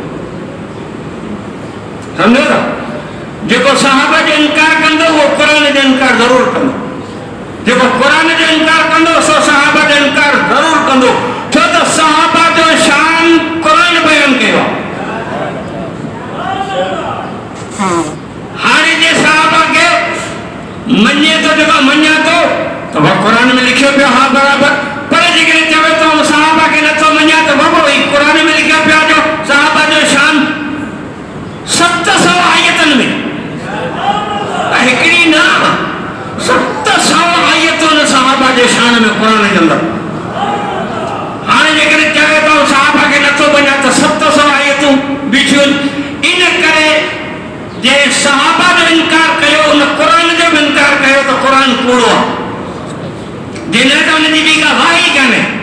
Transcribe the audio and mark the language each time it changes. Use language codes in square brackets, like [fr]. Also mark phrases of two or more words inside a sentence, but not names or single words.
[sd] समझो था जेको सहाबा जो इनकार कंदो वो कुरान जो इनकार ज़रूर कंदो जेको कुरान जो इनकार कंदो सो सहाबा जो इनकार ज़रूर कंदो छो त सहाबा जो शान कुरान बयान कयो हाणे जे सहाबा के मञे तो जेको मञा तो वो कुरान में लिखियो पियो हाँ बराबर पर जेकॾहिं चवे तो सहाबा के नथो मञा तो बाबा वही कुरान में लिखियो पियो जो सहाबा जो शान 700 आयतन में हिकड़ी ना 700 आयतों सहाबा जे शान में कुरान जे अंदर हाणे जेकॾहिं चवे तो सहाबा के नथो मञा तो 700 आयतूं बीठियूं इन करे जे सहाबा जो इनकार कयो उन कुरान जो भी इनकार कयो तो कुरान कूड़ो आहे जिन तो उनजी ॿी का वाही कान्हे